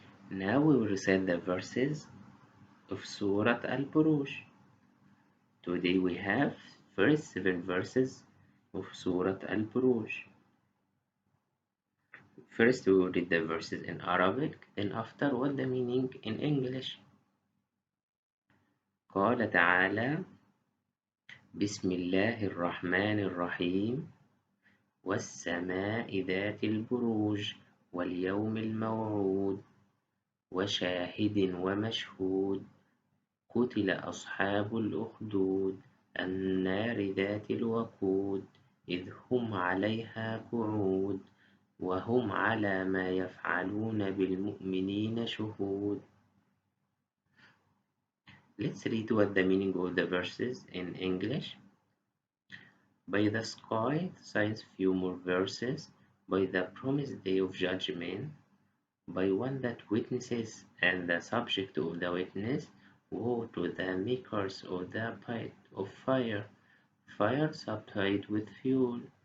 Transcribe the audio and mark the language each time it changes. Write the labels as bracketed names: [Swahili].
[English] Now we will recite the verses of Surah Al-Buruj. Today we have first 7 verses of Surah Al-Buruj. First we will read the verses in Arabic, then after what the meaning in English. [Arabic] قال تعالى بسم الله الرحمن الرحيم والسماء ذات البروج واليوم الموعود وشاهد ومشهود قتل أصحاب الأخدود النار ذات الوقود إذ هم عليها قعود وهم على ما يفعلون بالمؤمنين شهود. [English] Let's read what the meaning of the verses in English. By the sky, signs few more verses, by the promised day of judgment, by one that witnesses and the subject of the witness, woe to the makers of the pit of fire, fire supplied with fuel.